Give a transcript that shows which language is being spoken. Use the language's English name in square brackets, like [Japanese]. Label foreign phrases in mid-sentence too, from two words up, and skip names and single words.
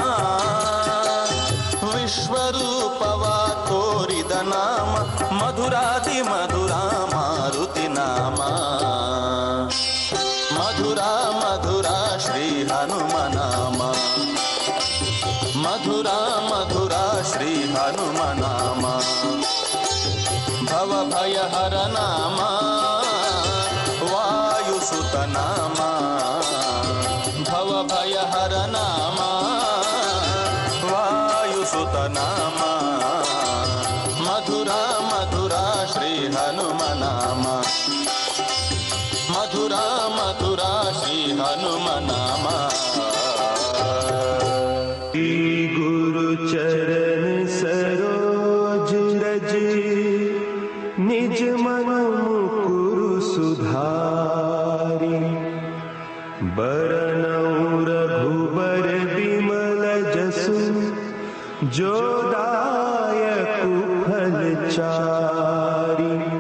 [Kannada] ವಿಶ್ವರೂಪವ ತೋರಿದ ನಾಮ ಮಧುರಾತಿ ಮಧುರ ಮಾರುತಿ ನಾಮ ಮಧುರ ಮಧುರ ಶ್ರೀ ಹನುಮ ನಾಮ ಮಧುರ ಮಧುರ ಶ್ರೀ ಹನುಮ ನಾಮ ಭವ ಭಯ ಹರ ನಾಮ ವಾಯುಸುತ ನಾಮ ಭವ ಭಯ ಹರ ನಾಮ ವಾಯುಸುತ ನಾಮ ಮಧುರ ಮಧುರ ಶ್ರೀ ಹನುಮ ನಾಮ ಮಧುರ ಮಧುರ ಶ್ರೀ ಹನುಮ ನಾಮ [Awadhi] गुरु चरण सरोज रज निज मन मुकुरु सुधारी बरनउँ रघुबर बिमल जसु जो दायकु फल चारि